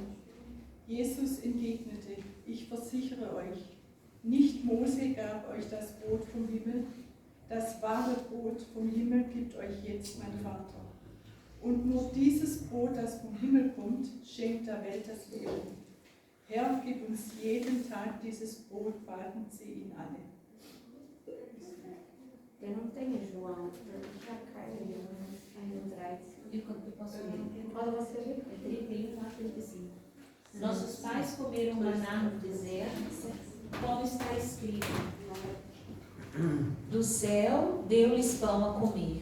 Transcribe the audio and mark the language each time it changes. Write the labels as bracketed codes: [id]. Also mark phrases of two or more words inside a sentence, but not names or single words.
[de] Jesus entgegnete, ich versichere euch, nicht Mose gab euch das Brot vom Himmel, das wahre Brot vom Himmel gibt euch jetzt mein Vater. Und nur dieses Brot, das vom Himmel kommt, schenkt der Welt das Leben. Herr, gib uns jeden Tag dieses Brot, baten sie ihn alle. [pt] Eu não tenho João, já caiu no 13. Eu posso ler. Pode você ler? É 31 a 35. Nossos pais comeram maná no deserto, como está escrito. Do céu deu-lhes pão a comer.